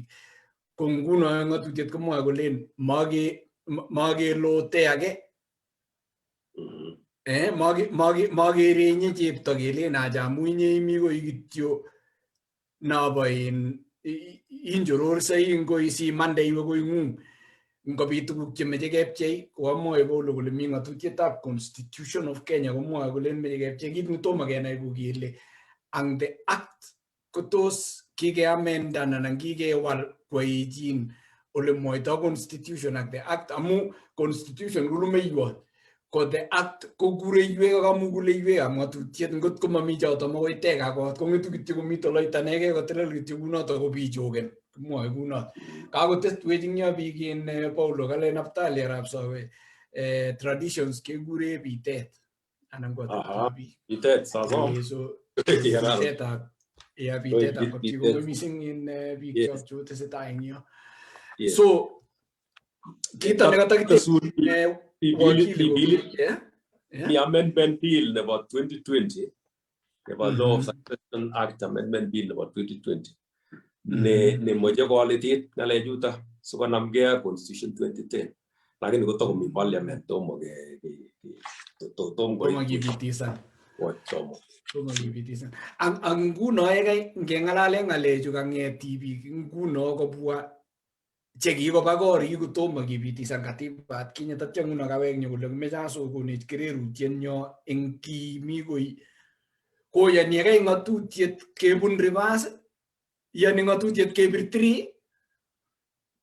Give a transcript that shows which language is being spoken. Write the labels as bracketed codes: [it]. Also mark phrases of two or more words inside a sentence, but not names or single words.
[kln] Ko nguno ng'atutiet komwoe kolen makelote age makerenye chepto kelen acha amu inye imi koi kityo nabo injororsei ngoi simande iwe koing'ung ngobit tuguk chemeche kepchei koamwoe kole mi ng'atutietab [en] Constitution of Kenya [kln] komwoe kole meche kepchei kit netomo kenai ko kele ang the act kotos kikeamendan anan kikewal koechin ole mwoito constitution ak [en] the act [kln] amu constitution ko lumeiwot ko [en] the act [kln] ko kureiwek ak kamukuleiwek ab ng'atutiet ngot ko mami choto makoi teka kot kong'etu kityo komi toloitanege kotelel kityo kunoto ko bichogen kimwoe kunoto kakotestwech ing yo biik in Paulo kale Naftali arap Sawe traditions kekure bitet anan ko bitet sasom bitetab bitetab kapchi ko missing in biik cho tesetai eng yo. So kita nekatakisun mi [en] amendment bill [kln] nebo 2020 nebo [en] law of succession act amendment bill [kln] nebo 2020 ne moche koalitit ng'alechuto sikonamgei ak constitution 2010 lakini kotokomi parliament tomo kibitisan. Ang nguno yekai ngeng'alale ng'alechu kang'et tibik nguno kobwa chekikoba korik kotomo kibitisan katibat kinye tatya nguno kawek nyo kole kimeche asokonech kererutienyo eng kimi koi koyani yekai ng'atutiet kebun reverse yani ng'atutiet kebir 3